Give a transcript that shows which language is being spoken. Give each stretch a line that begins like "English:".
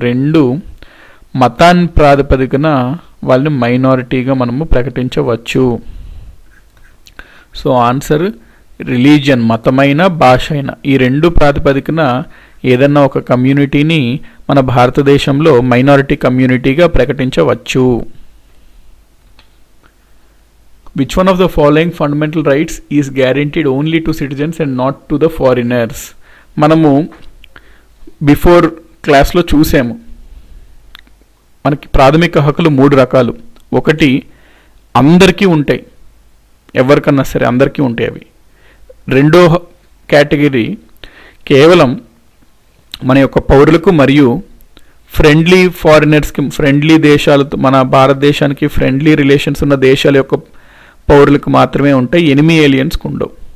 Telugu: రెండు, మతాన్ని ప్రాతిపదికన వాళ్ళని మైనారిటీగా మనము ప్రకటించవచ్చు. సో ఆన్సర్ రిలీజియన్, మతమైన భాష అయినా ఈ రెండు ప్రాతిపదికన ఏదన్నా ఒక కమ్యూనిటీని మన భారతదేశంలో minority కమ్యూనిటీగా ప్రకటించవచ్చు.
English: Which one of the following fundamental rights is guaranteed only to citizens and not to the foreigners?
Telugu: మనము బిఫోర్ క్లాస్లో చూసాము, మనకి ప్రాథమిక హక్కులు 3 రకాలు. ఒకటి అందరికీ ఉంటాయి, ఎవరికన్నా సరే అందరికీ ఉంటాయి అవి. రెండో కేటగిరీ కేవలం మన యొక్క పౌరులకు మరియు ఫ్రెండ్లీ ఫారినర్స్కి, ఫ్రెండ్లీ దేశాలతో మన భారతదేశానికి ఫ్రెండ్లీ రిలేషన్స్ ఉన్న దేశాల యొక్క పౌరులకు మాత్రమే ఉంటాయి, ఎనిమి ఏలియన్స్కి ఉండవు.